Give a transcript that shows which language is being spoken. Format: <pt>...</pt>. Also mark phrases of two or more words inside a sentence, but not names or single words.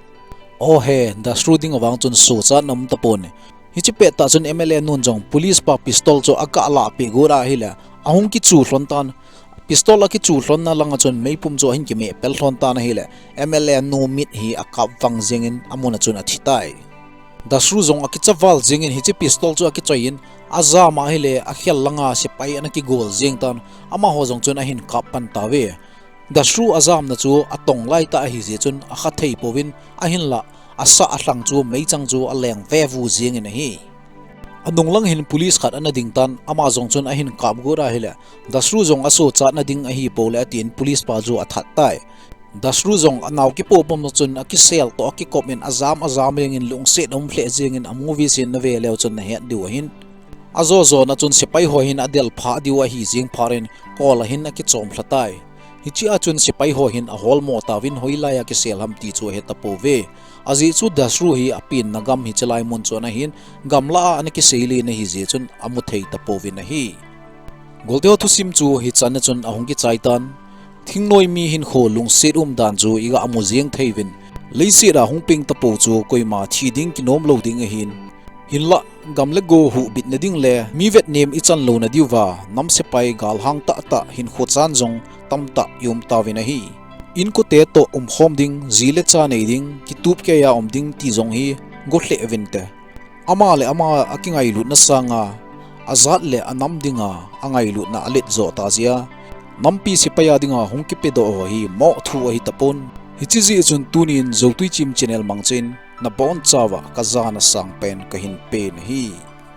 <tcz>oh he dasru ding awang chun so cha nam tapon hi chi pe ta chun MLA nun jong police pa pistol chu aka la pe gora hila ahung ki chu hlon tan pistol ki chu hlon na langa chun meipum chu hin ki me pel hlon tan hila MLA nu mit hi akap wang jengin amuna chun a thitai dasru jong akichawal jengin hi chi pistol chu akichoin aza ma hile akhel langa sipai ana ki gol jeng tan ama ho jong chun a hin kapan tawe dasru azam na chu atong lai ta hi je chun a kha thei powin a hin la asa atlang chu meichang chu a leng ve vu jing in hi anung lang hin police khat ana ding tan ama jong chun a hin kap go ra hile dasru jong aso cha na ding a hi pole atin police pa chu athat tai dasru jong anaw ki po pom chun a ki sel to ki komen azam reng in lung se dom hle jing in a movie sin na ve leo chun na he diu hin azo zo na chun sipai ho hin adel pha diwa hi jing pharin kol hin a ki chom thlatai hichi a chun sipai ho hin a hol mo tawin hoilaya ki sel ham ti chu he tapo ve azi chu dasru hi apin nagam hi chalai mun chona hin gamla an ki seili na hi je chun amu thei tapo vin na hi goldeo thu sim chu hi chan chun ahong ki chaitan thingnoi mi hin kho lung set dan chu iga amu jeng theivin leisi ra hong ping tapo chu koima thi ding ki nom lo ding hin hinla gamle go hu bit na ding le mi vet nem ichan lo na diwa nam se pai gal hang ta hin kho chan jong tamta yum tawina hi in ko te to khom ding zile cha nei ding ki tup ke ya ding ti jong hi gotle evente ama akingai lu na sanga azat le anam dinga angai lu na alet zo ta zia nampi si paya dinga hongkipe do hi mo thu hi tapon hi chizi chun tunin zotui chim channel mangchin na bon chawa kazana sang pen kahin pen hi</tcz>